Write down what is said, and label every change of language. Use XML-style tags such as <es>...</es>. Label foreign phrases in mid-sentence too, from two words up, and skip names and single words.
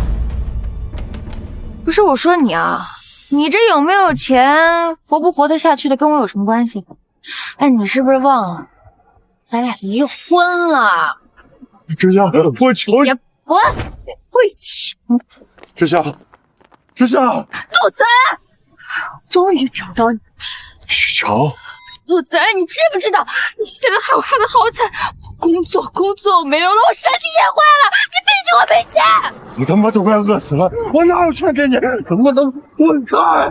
<zh>不是我說你啊，你這有沒有錢，活不活得下去的跟我有什麼關係？哎，你是不是忘了？咱倆離婚了。之夏，我求你滾！跪起！之夏，之夏，陆子安，終於找到你。許喬，陸子安，你知不知道你現在害我害得好慘？我工作沒有了，我身體也壞了，你畢竟我沒錢。我他媽都快餓死了，我哪有錢給你？能不能滾開？</zh>